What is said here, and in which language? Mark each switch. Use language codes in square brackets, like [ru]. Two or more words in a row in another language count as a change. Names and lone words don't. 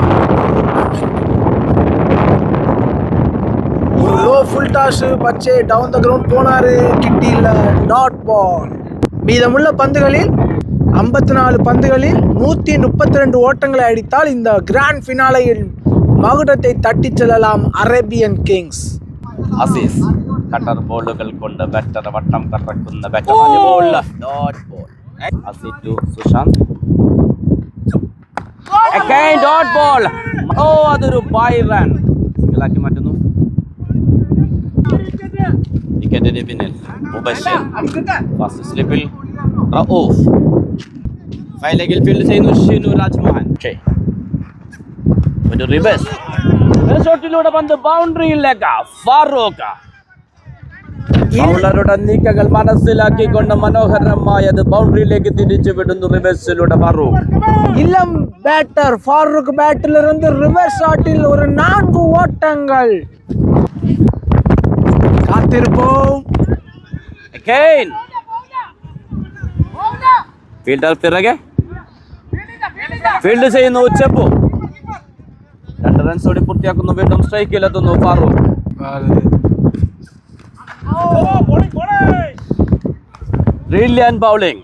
[ta] ஒரு [en] low full toss [ta] பச்சே [en] down the ground [ta] போனாரு. கிட்டி இல்ல. [en] dot ball. [ta] மீதமுள்ள பந்துகளில் 54 பந்துகளில் 132 ஓட்டங்களை அடித்தால் இந்த கிராண்ட் ஃபினாலையில் மகுடத்தை தட்டிச் செல்லலாம் அரேபியன் கிங்ஸ். [ml] അസീസ് [en] cutter balls [ml] കൊണ്ട് ബാറ്റർ വട്ടം കറക്കുന്ന ബാറ്റർ. [en] dot ball. [ml] അസീസ് ടു സുശാന്ത്. [en] dot ball. [ml] ഓ, അതൊരു [en] bye run. [ml] സിംഗിളാക്കി മാറ്റുന്നു. വിക്കറ്റിന് പിന്നിൽ മുബഷിർ. [en] first slip [ml] റഊഫ്. ഫൈനലിൽ ഫീൽഡ് ചെയ്യുന്നു ഷിനു രാജ്മോഹൻ. ഒരു റിവേഴ്സ് ഷോട്ടിലൂടെ പന്ത് ബൗണ്ടറിയിലേക്ക്. ഫാറൂഖ് ബൗളറുടെ നീക്കങ്ങൾ മനസ്സിലാക്കിക്കൊണ്ട് മനോഹരമായത് ബൗണ്ടറിയിലേക്ക് തിരിച്ചു വിടുന്നു റിവേഴ്സിലൂടെ ഫാറൂഖ്. [ta] இளம் பேட்டர் ஃபாரூக் பேட்டில் இருந்து ரிவர்ஸ் ஷாட்டில் ஒரு 4 ஓட்டங்கள். காத்திருப்போம். Again. [ml] ഫീൽഡർ പിറകെ ഫീൽഡ് ചെയ്യുന്നു ചെപ്പു. 2 റൺസോടെ പൂർത്തിയാക്കുന്നു. വീണ്ടും സ്ട്രൈക്കിലെത്തുന്നു ഫാറൂഖ്. [en] brilliant bowling.